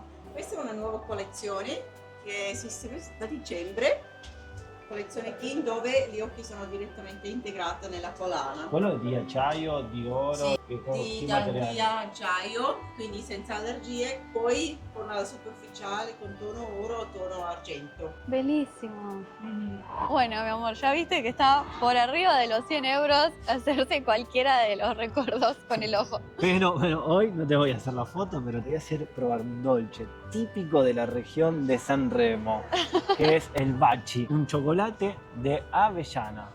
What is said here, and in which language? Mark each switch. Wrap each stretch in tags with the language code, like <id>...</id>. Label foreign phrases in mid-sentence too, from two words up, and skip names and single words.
<it>Questa è una nuova collezione che esiste da dicembre, collezione King, dove gli occhi sono direttamente integrati nella collana. Quello è di acciaio, di oro, Sì, che di materiale? acciaio, quindi senza allergie, poi con la superficiale con tono oro o tono argento.</it> <es>Bellísimo. Bueno, mi amor, ya viste que está por arriba de los 100 euros hacerse cualquiera de los recuerdos con el ojo. Pero bueno, hoy no te voy a hacer la foto, pero te voy a hacer probar un dolce típico de la región de San Remo, que es el baci, un chocolate de avellana.</es>